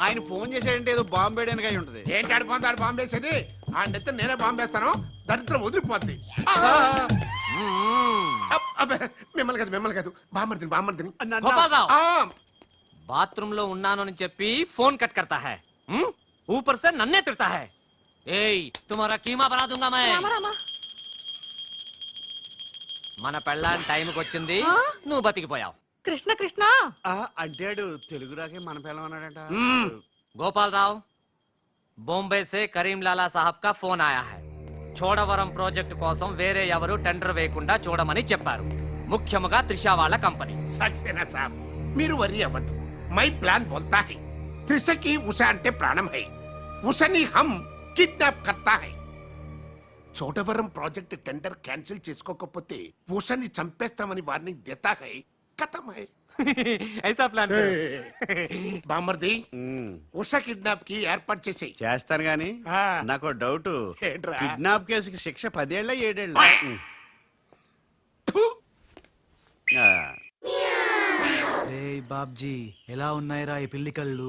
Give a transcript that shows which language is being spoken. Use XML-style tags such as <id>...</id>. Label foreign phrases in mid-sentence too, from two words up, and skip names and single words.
<te>ఆయన ఫోన్ చేసాడంటే ఏదో బాంబు వేయడానికి అయి ఉంటది. ఏంటి ఆడు బాంబేసేది? ఆ నెత్త నేనే బాంబేస్తాను, దరిద్రం వదిలిపోద్ది. మిమ్మల్ని కాదు బామ్మర్దిని. గోపాలరావు. ఆ, బాత్రూమ్ లో ఉన్నాను అని చెప్పి ఫోన్ కట్</te> <hi>करता है, ऊपर से नन्हे तिरता है. ఏయ్ तुम्हारा कीमा बना दूंगा मैं.</hi> <te>మన పెళ్ళాన్ టైంకి వచ్చింది, నువ్వు బతికిపోయావు. కృష్ణ కృష్ణ అంటాడు తెలుగు రాకే మన పిల్లం అన్నాడట.</te> <hi>गोपालराव, बॉम्बे से करीम लाला साहब का फोन आया है.</hi> <te>చోడవరం ప్రాజెక్ట్ కోసం వేరే ఎవరు టెండర్ వేయకుండా చూడమని చెప్పారు, ముఖ్యముగా త్రిషా వాళ్ళ కంపెనీ.</te> <hi>सक्सेना साब,</hi> <te>మీరు వరి అవ్వద్దు.</te> <hi>मैं प्लान बोलता है.</hi> <te>త్రిషకి ఉష అంటే ప్రాణం</te> <hi>है. उषा को हम किडनैप करता है.</hi> <te>చోటవరం ప్రాజెక్ట్ టెండర్ క్యాన్సిల్ చేసుకోకపోతే ఉషని చంపేస్తామని</te> <hi>वार्निंग देता है. ख़तम है. ऐसा प्लान.</hi> <te>బామర్ది, ఉమ్, ఉష కిడ్నాప్ కి ఏర్పాటు చేసేయి. చేస్తాను గాని ఆ. నాకు డౌట్. ఏంట్రా? కిడ్నాప్ కేసుకి శిక్ష 10 ఏళ్ళ 7 ఏళ్ళ? ఫు! రే బాబ్జీ, ఎలా ఉన్నాయిరా ఈ పిల్లి కళ్ళు?</te>